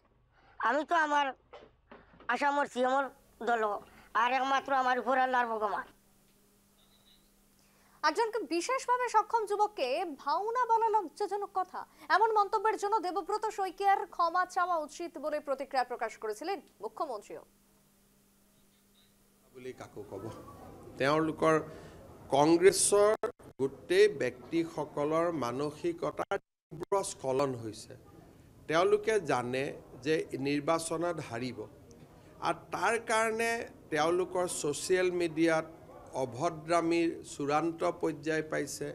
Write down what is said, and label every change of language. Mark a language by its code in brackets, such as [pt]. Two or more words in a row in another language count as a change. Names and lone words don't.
[bn] আমি তো আমার আসামর সিএমর দল, আর একমাত্র আমার উপর আল্লাহর ভগবান। একজনকে বিশেষভাবে সক্ষম যুবককে ভাওনা বলা লজ্জাজনক কথা। এমন মন্তব্যের জন্য দেবব্রত শইকীয়ার ক্ষমা চাওয়া উচিত বলে প্রতিক্রিয়া প্রকাশ করেছিলেন মুখ্যমন্ত্রীও। [as] বুলি কাকো কব, তেওঁলোকৰ কংগ্ৰেছৰ গোটেই ব্যক্তিসকলৰ মানসিকতাৰ তীব্ৰ স্খলন হৈছে। তেওঁলোকে জানে যে নিৰ্বাচনত হাৰিব, আৰু তাৰ কাৰণে তেওঁলোকৰ ছ'চিয়েল মিডিয়াত অভদ্ৰামীৰ চূড়ান্ত পৰ্যায় পাইছে।